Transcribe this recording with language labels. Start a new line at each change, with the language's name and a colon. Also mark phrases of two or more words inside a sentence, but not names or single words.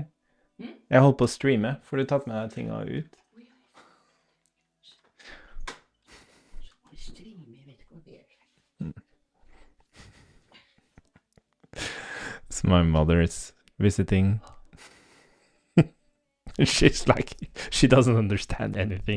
Norwegian: Jeg holdt på å streame. Får du tatt med deg tinga ut?
English: So my mother is visiting. She's like, she doesn't understand anything.